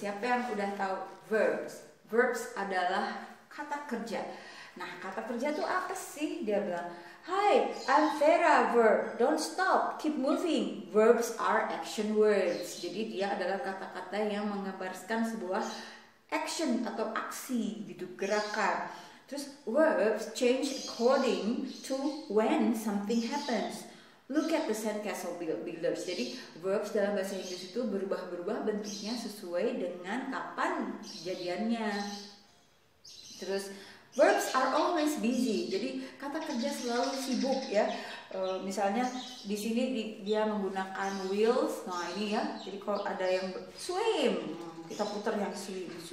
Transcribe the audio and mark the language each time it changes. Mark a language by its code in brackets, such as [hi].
[id] Siapa yang udah tahu verbs? Verbs adalah kata kerja. Nah, kata kerja itu apa sih? Dia bilang, [en] "Hi, I'm Vera, verb. Don't stop, keep moving." Verbs are action words. [id] Jadi dia adalah kata-kata yang menggambarkan sebuah action atau aksi gitu, gerakan. Terus [en] verbs change according to when something happens. Look at the sandcastle builders. [id] Jadi verbs dalam bahasa Inggris itu berubah-berubah bentuknya sesuai dengan kapan kejadiannya. Terus [en] verbs are always busy. [id] Jadi kata kerja selalu sibuk ya. Misalnya di sini dia menggunakan wheels. Nah ini ya. Jadi kalau ada yang swim, kita putar yang swim.